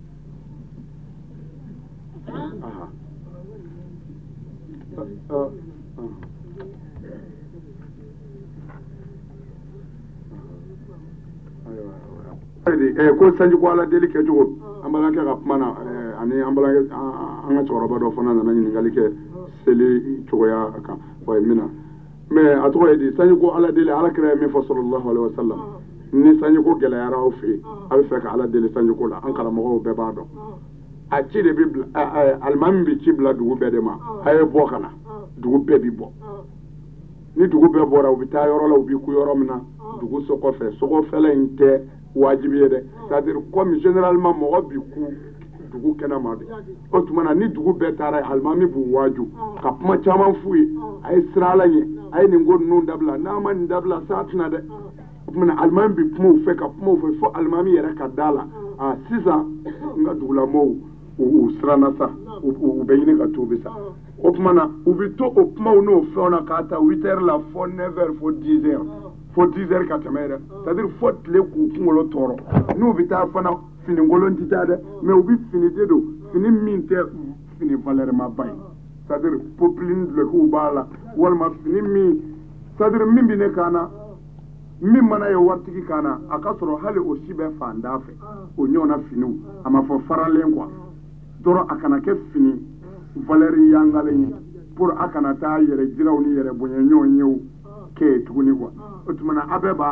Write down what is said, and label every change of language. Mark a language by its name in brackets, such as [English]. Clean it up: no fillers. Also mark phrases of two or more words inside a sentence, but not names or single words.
[Bambara] ko sanji ko ala deli kɛ cogo an balimakɛ ka kuma na ani an ka cɛkɔrɔba dɔ fana nana ɲininkali kɛ seli cogoya kan wa min na mais a tɔgɔ ye di sanji ko ala deli ala kira ye min fɔ [Arabic] صلى الله عليه وسلم [Bambara] ni sanji ko gɛlɛyara aw fɛ yen a bɛ fɛ ka ala deli sanji ko la an karamɔgɔw bɛɛ b'a dɔn a ci de bi bila alimami bi ci bila dugu bɛɛ de ma a ye bɔ ka na dugu bɛɛ bi bɔ ni dugu bɛɛ bɔra u bɛ taa yɔrɔ la u bɛ ku yɔrɔ min na dugu so kɔfɛ sɔgɔfɛla in tɛ wajibi ye dɛ [French] c'est à dire comme généralement [Bambara] mɔgɔ bi ku dugu kɛnɛma de o tuma na ni dugu bɛɛ taara ye alimami b'u waaju ka kuma caman f'u ye a ye siran ala ɲɛ a ye nin ko ninnu dabila n'a ma nin dabila sa tɛna dɛ o tuma na alimami bi kuma u fɛ ka kuma u fɛ fo alimami yɛrɛ ka da la sisan n ka dugulamɔɔw u siranna sa u bɛ ɲini ka tuubi sa o tuma na u bɛ to o kumaw n'o fɛnw na k'a ta 8 heures la fo 9 heures fo 10 heures fo 10 heures ka tɛmɛ yɛrɛ [French] c'est à dire [Bambara] fo tile k'u kunkolo tɔɔrɔ n'u bɛ taa fana fini ngolon ti ta de mais ubi fini de do fini min te fini valeur ma bay [French] c'est-à-dire [Bambara] popeline le ko bala wal ma fini mi [French] c'est-à-dire [Bambara] min bi ne kana min mana ye wartigi kana aka soro hali o sibe fanda fe o nyona fini ama fo faralen quoi doro akana ke fini valeur yangale ni pour akana ta yere jiraw ni yere bonya nyonyew ke tuguni quoi otumana abeba